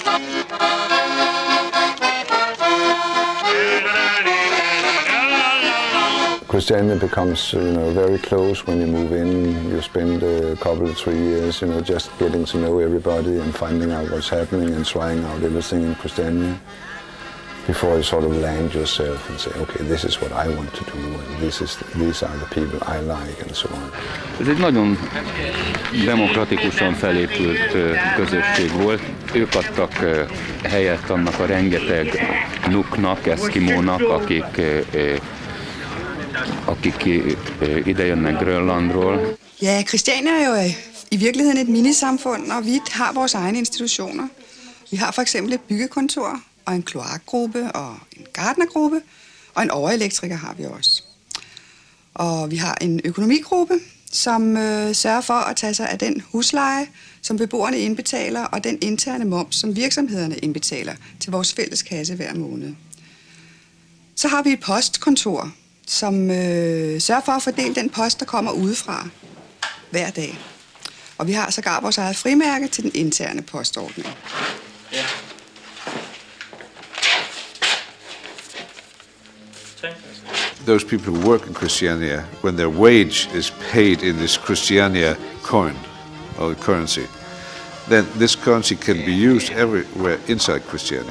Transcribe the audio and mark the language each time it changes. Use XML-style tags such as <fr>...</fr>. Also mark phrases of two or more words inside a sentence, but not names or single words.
<en>Christiania becomes, very close when you move in. You spend a couple of 3 years, just getting to know everybody and finding out what's happening and trying out everything in Christiania before you sort of land yourself and say, okay, this is what I want to do, and these are the people I like, and so on.</en> <hu>Ez egy nagyon demokratikusan felépült közösség volt. Ők adtak helyet annak a rengeteg nuknak, eszkimónak, akik ide jönnek Grönlandról.</hu> <da>Ja, Christiania er jo i virkeligheden et minisamfund, og vi har vores egne institutioner. Vi har for eksempel et byggekontor, og en kloakgruppe, og en gartnergruppe, og en overelektriker har vi også. Og vi har en økonomigruppe, som sørger for at tage sig af den husleje, som beboerne indbetaler, og den interne moms, som virksomhederne indbetaler til vores fælles kasse hver måned. Så har vi et postkontor, som sørger for at fordele den post, der kommer udefra hver dag. og vi har sågar vores eget frimærke til den interne postordning.</da> <en>Those people who work in Christiania, when their wage is paid in this Christiania coin or currency, then this currency can be used everywhere inside Christiania.</en>